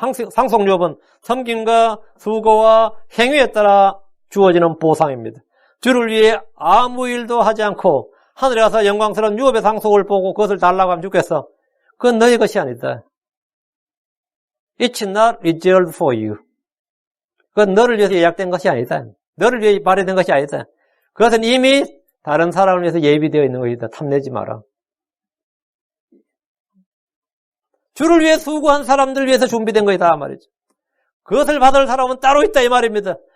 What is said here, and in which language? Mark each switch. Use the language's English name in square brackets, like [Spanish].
[Korean] 상속유업은 섬김과 수고와 행위에 따라 주어지는 보상입니다. 주를 위해 아무 일도 하지 않고 하늘에 가서 영광스러운 유업의 상속을 보고 그것을 달라고 하면 주께서 그건 너희 것이 아니다. [English] It's not reserved for you. [Korean] 그건 너를 위해서 예약된 것이 아니다. 너를 위해 마련된 것이 아니다. 그것은 이미 다른 사람을 위해서 예비되어 있는 것이다. 탐내지 마라. 주를 위해 수고한 사람들 위해서 준비된 것이다 말이죠. 그것을 받을 사람은 따로 있다 이 말입니다.